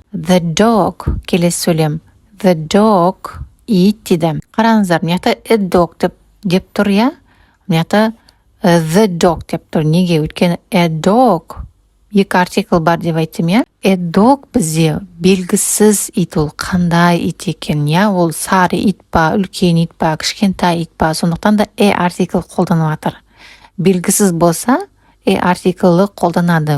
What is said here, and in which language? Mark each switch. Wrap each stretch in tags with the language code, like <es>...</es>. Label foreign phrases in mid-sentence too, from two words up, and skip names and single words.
<en>The dog,</en> <kk>келесі сөйлем.</kk> <en>The dog,</en> <kk>ит дейді. Қараңыздар, мыняқта</kk> <en>a dog</en> <kk>деп тұр, мыняқта</kk> <en>the dog</en> <kk>деп тұр. Неге? Өйткені</kk> <en>a dog</en> <kk>екі артикл бар деп айттым, иә.</kk> <en>A dog</en> <kk>бізде белгісіз ит, ол қандай ит екен, иә. Ол сары ит па, үлкен ит па, кішкентай ит па, сондықтан да артикл қолданып жатыр. Белгісіз болса, артиклі қолданады.</kk>